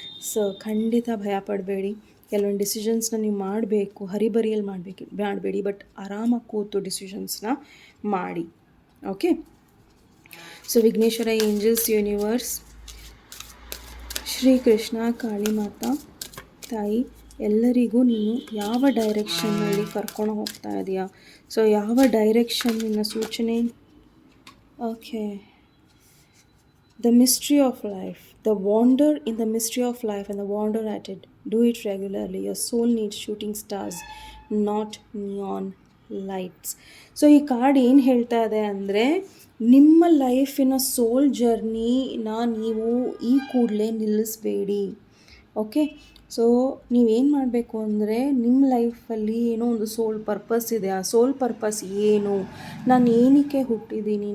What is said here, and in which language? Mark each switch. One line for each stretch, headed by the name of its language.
Kannada: So ಖಂಡಿತ ಭಯ ಪಡಬೇಡಿ. ಕೆಲವೊಂದು ಡಿಸಿಷನ್ಸ್ನ ನೀವು ಮಾಡಬೇಕು, ಹರಿಬರಿಯಲ್ಲಿ ಮಾಡಬೇಡಿ, ಬಟ್ ಆರಾಮಾಗಿ ಕೂತು ಡಿಸಿಷನ್ಸ್ನ ಮಾಡಿ. Okay, so Vighneshwara, angels, universe, Shrikrishna, Kali ಮಾತಾ ತಾಯಿ ಎಲ್ಲರಿಗೂ ನೀನು ಯಾವ ಡೈರೆಕ್ಷನ್ನಲ್ಲಿ ಕರ್ಕೊಂಡು ಹೋಗ್ತಾ ಇದೆಯಾ? ಸೊ ಯಾವ ಡೈರೆಕ್ಷನ್ನಿನ ಸೂಚನೆ?
English: Okay, the mystery of life, the wonder in the mystery of life and the wonder at it. Do it regularly. Your soul needs shooting stars, not neon lights.
Kannada: So ಈ ಕಾರ್ಡ್ ಏನು ಹೇಳ್ತಾ ಇದೆ ಅಂದರೆ ನಿಮ್ಮ ಲೈಫಿನ ಸೋಲ್ ಜರ್ನಿನ ನೀವು ಈ ಕೂಡಲೇ ನಿಲ್ಲಿಸಬೇಡಿ. ಓಕೆ, ಸೊ ನೀವೇನು ಮಾಡಬೇಕು ಅಂದರೆ ನಿಮ್ಮ ಲೈಫಲ್ಲಿ ಏನೋ ಒಂದು ಸೋಲ್ ಪರ್ಪಸ್ ಇದೆ. ಆ ಸೋಲ್ ಪರ್ಪಸ್ ಏನು? ನಾನು ಏನಕ್ಕೆ ಹುಟ್ಟಿದ್ದೀನಿ?